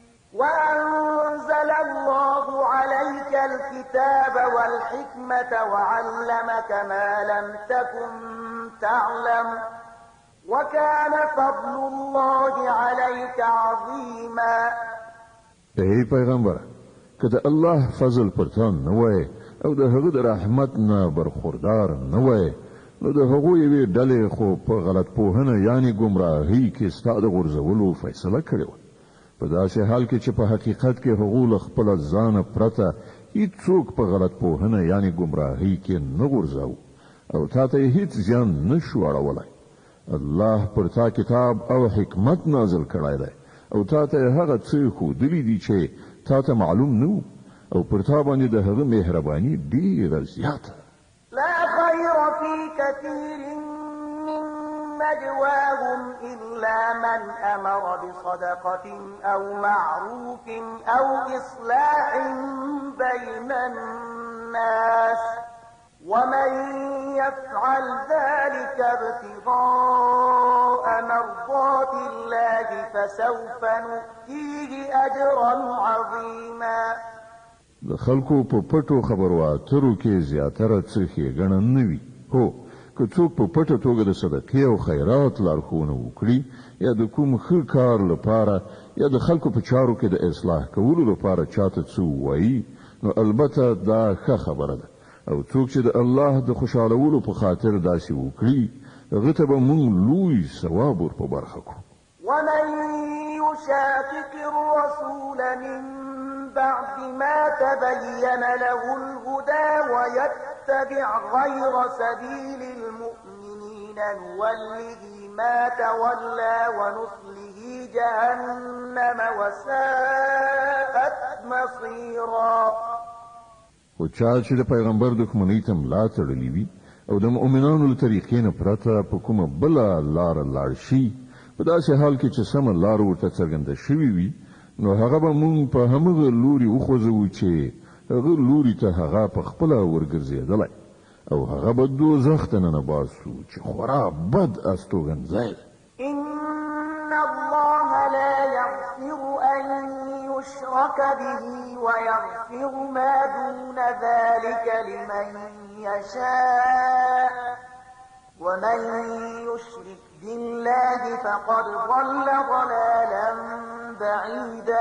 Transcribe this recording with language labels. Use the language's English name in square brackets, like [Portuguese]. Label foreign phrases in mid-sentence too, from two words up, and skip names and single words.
[Arabic] وأنزل الله عليك الكتاب والحكمة وعلمك ما لم تكن تعلم وكان فضل الله عليك عظيما. [Pashto] ای پیغمبر کله الله فضل پرتان نه وای او د هغه د رحمت نه برخوردار نه وای نو د هغه یوې ډلې خو په غلط پوهنه یعنی گمراهی کې ستاد غرزولو فیصله کړې و. په داسې حال کې چې په حقیقت کې هغه خپل ځان پرته هیڅوک په غلط پوهنه یعنی گمراهی کې نه غرزاو او تا ته هیڅ ځان نشو اړولای. الله پر تا کتاب او حکمت نازل کړای دی او تا ته هغه څه ښودلي دي چې تا ته معلوم نه او پر تا باندې د هغه مهرباني ډیره زیاته. [Arabic] لا خير في كثير من نجواهم إلا من أمر بصدقة أو معروف أو إصلاح بين الناس ومن يفعل ذلك ابتغاء مرضات الله فسوف نؤتيه أجرا عظيما. [Pashto] د خلکو په پټو خبرو اترو کې زیاتره څه ښېګڼه نه وي. هو که څوک په پټه توګه د صدقې او خیرات لارښوونه وکړي یا د کوم ښه کار لپاره یا د خلکو په چارو کې د اصلاح کولو لپاره چاته څه ووایي نو البته دا ښه خبره ده او څوک چې د الله د خوشحالولو په خاطر داسې وکړي هغه ته به موږ لوی ثواب ور په برخه کړو. [Arabic] ومن يشاقق الرسول من بعد ما تبين له الهدى ويتبع غير سبيل المؤمنين نوله ما تولى ونصله جهنم وساءت مصيرا. [Pashto] خو چا چې د پیغمبر دښمنۍ ته ملا تړلې وي او د مؤمنانو له طریقې نه پرته په کومه بله لاره لاړ شي په داسې حال کې چې سمه لار ورته څرګنده شوې وي نو هغه به مونږ په همغه لوري وخوځوو چې هغه لوري ته هغه په خپله ورګرځېدلی او هغه به دوزخ ته ننباسو چې خورا بد استوګنځی دی. [Arabic] إن الله لا يغفر أن يشرك به ويغفر ما دون ذلك لمن يشاء ومن يشرك بالله فقد ضل ضلالا بعيدا.